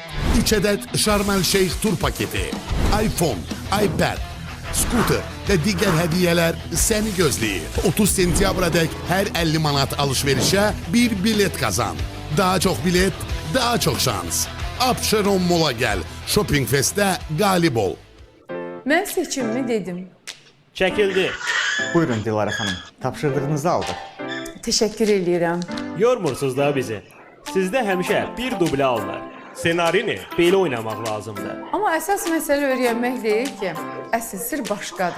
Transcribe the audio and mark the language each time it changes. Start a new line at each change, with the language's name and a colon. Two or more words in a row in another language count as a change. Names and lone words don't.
Azerbaijani: 3 adet Sharm el Sheikh tur paketi, iPhone, iPad, scooter
Turkish: ve diğer hediyeler
Azerbaijani: seni gözleyir. 30 sentyabra dek her 50 manat alışverişe bir bilet kazan.
Turkish: Daha çok bilet, daha çok şans.
Azerbaijani: Abşeron Mall'a gel.
Turkish: Shopping Fest'te galip ol. Ben seçimimi dedim.
Azerbaijani: Çəkildi. Buyurun Dilara xanım, tapşırdığınızı aldıq. Teşekkür edirəm. Yormursunuz da bizi. Sizdə həmişə bir dublə alınır. Senarini belə oynamaq lazımdır. Amma əsas məsələ öyrənmək deyil ki, əsl sir başqadır.